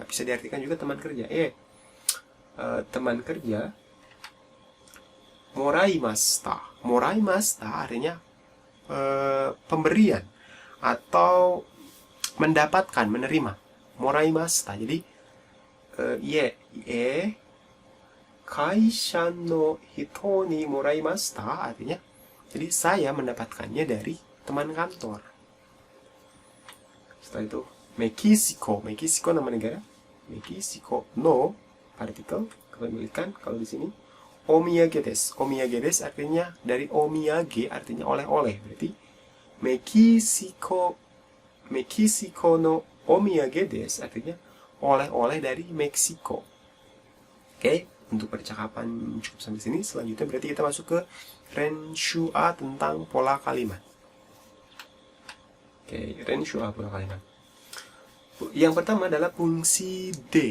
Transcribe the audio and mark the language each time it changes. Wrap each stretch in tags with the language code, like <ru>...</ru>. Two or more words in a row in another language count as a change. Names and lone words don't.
<id>Bisa diartikan juga teman kerja. Teman kerja. Moraimashita. Moraimashita artinya pemberian atau mendapatkan, menerima. Moraimashita. Jadi</id> <ja>会社の人にもらいました</ja> <id>artinya jadi saya mendapatkannya dari teman kantor. Setelah itu Meksiko. Meksiko nama negara. Meksiko no partikel kepemilikan kalau di sini</id> <ja>おみやげです. おみやげです</ja> <id>artinya dari omiyage artinya oleh-oleh. Berarti</id> <ja>メキシコのおみやげです</ja> <id>artinya oleh-oleh dari Meksiko. Oke, untuk percakapan cukup sampai sini. Selanjutnya berarti kita masuk ke Renshu A tentang pola kalimat. Oke, Renshu A pola kalimat. Yang pertama adalah fungsi D.</id>